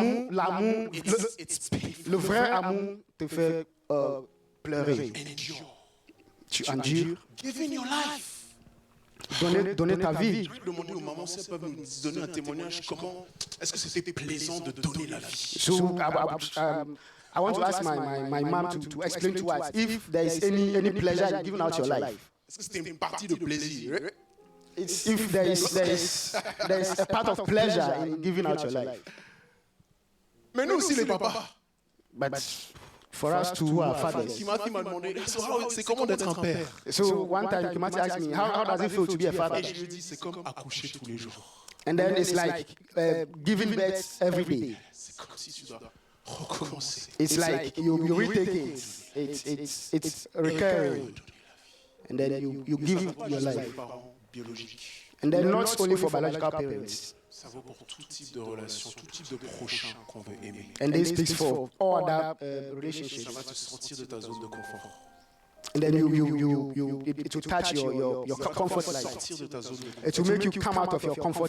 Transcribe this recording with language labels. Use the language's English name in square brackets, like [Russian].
[French] L'amour, [English] It's painful. [French] le vrai amour te fait pleurer. [English] Endure. [French] Tu endures, [English] Giving your life. [French] donner ta vie. Demandez aux mamans si elles peuvent nous donner un témoignage. Comment est-ce que c'était plaisant de donner la vie? [English] So I want to ask my mom to explain to us if there is any pleasure in giving out your life. [French] Est-ce que c'était une partie de plaisir? [English] If there is a part of pleasure in giving out your life. [French] Mais nous aussi les papas. [English] But for us who are fathers. [French] Kimati m'a demandé, c'est comment d'être un père? [English] So one time Kimati asked me, how does it feel to be a father? [French] Et je lui ai dit, c'est comme accoucher tous les jours. [English] And then it's like giving birth every day. [French] C'est comme si tu dois recommencer. [English] It's like you retake it. It's recurring. And then you give your life. [French] Parents biologiques. [English] And then not only for biological parents. [French] Ça vaut pour tout type de relation, tout type de prochain qu'on veut aimer. [English] And this speaks for all other [French] Ça [English] relationships. [French] va te sortir de ta zone de confort. [English] And then it will touch your comfort life. [French] Sortir de ta zone de confort. [English] It will make you come out of your comfort